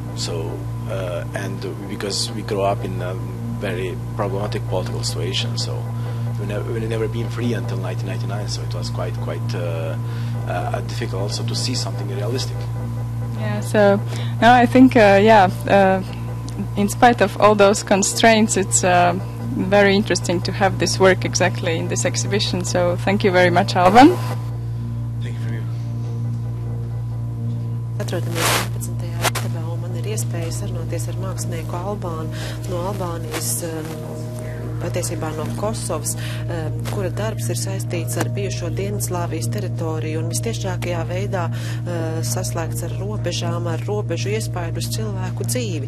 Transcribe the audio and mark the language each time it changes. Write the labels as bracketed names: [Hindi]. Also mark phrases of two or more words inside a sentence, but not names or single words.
[English] So and because we grew up in a very problematic political situation, so we never been free until 1999, so it was quite difficult also to see something realistic. So now I think in spite of all those constraints, it's very interesting to have this work exactly in this exhibition. So thank you very much, Alban. Thank you for you. [Latvian] Atrodamies 11. istabā, un man ir iespējas sarunāties ar mākslinieku Albānu no Albānijas, patiesībā no Kosovas, kura darbs ir saistīts ar bijušo Dienvidslāvijas teritoriju un vistiešākajā veidā saslēgts ar robežām, ar robežu iespaidu uz cilvēku dzīvi.